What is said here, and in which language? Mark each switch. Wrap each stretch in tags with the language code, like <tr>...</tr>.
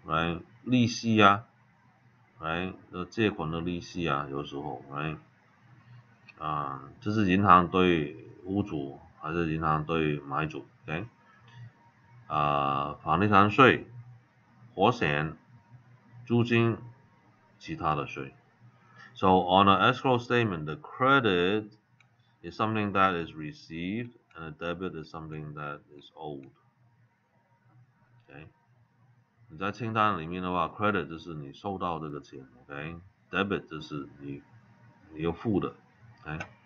<zh>来，利息啊，来，借款的利息啊，有时候来，这是银行对屋主还是银行对买主 ？OK？房地产税、火险、租金、其他的税。</zh> <en>So on an escrow statement, the credit is something that is received, and a debit is something that is owed. OK？</en> <zh>你在清单里面的话 ，credit 就是你收到这个钱 ，OK？debit 就是你要付的 ，OK？</zh>